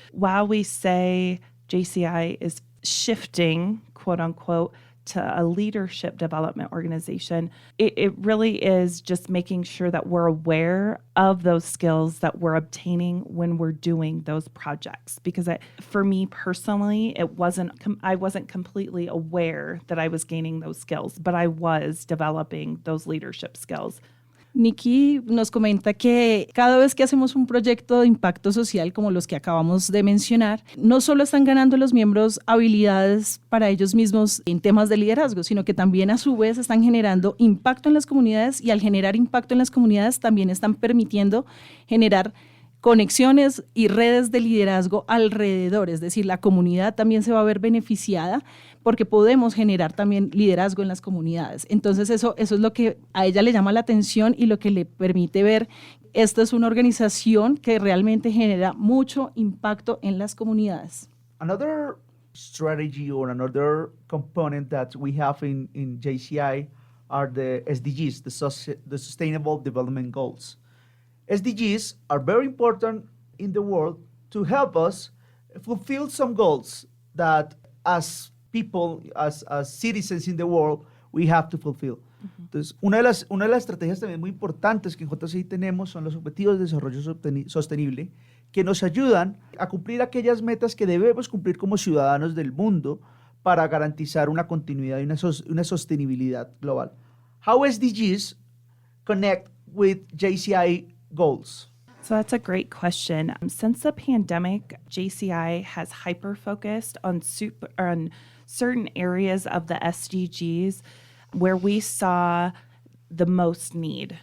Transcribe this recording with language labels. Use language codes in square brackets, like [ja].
[en] While we say JCI is shifting, quote unquote, to a leadership development organization, it really is just making sure that we're aware of those skills that we're obtaining when we're doing those projects. Because for me personally, I wasn't completely aware that I was gaining those skills, but I was developing those leadership skills. [es] Nikki nos comenta que cada vez que hacemos un proyecto de impacto social como los que acabamos de mencionar, no solo están ganando los miembros habilidades para ellos mismos en temas de liderazgo, sino que también a su vez están generando impacto en las comunidades, y al generar impacto en las comunidades también están permitiendo generar conexiones y redes de liderazgo alrededor. Es decir, la comunidad también se va a ver beneficiada porque podemos generar también liderazgo en las comunidades. Entonces eso es lo que a ella le llama la atención y lo que le permite ver, esta es una organización que realmente genera mucho impacto en las comunidades. [en] Another strategy or another component that we have in JCI are the SDGs, the Sustainable Development Goals. SDGs are very important in the world to help us fulfill some goals that as people, as citizens in the world, we have to fulfill. [es] Entonces, una de las estrategias también muy importantes que en JCI tenemos son los Objetivos de Desarrollo Sostenible, que nos ayudan a cumplir aquellas metas que debemos cumplir como ciudadanos del mundo para garantizar una continuidad y una sostenibilidad global. [en] How SDGs connect with JCI goals? So that's a great question. Since the pandemic, JCI has hyper-focused on certain areas of the SDGs where we saw the most need.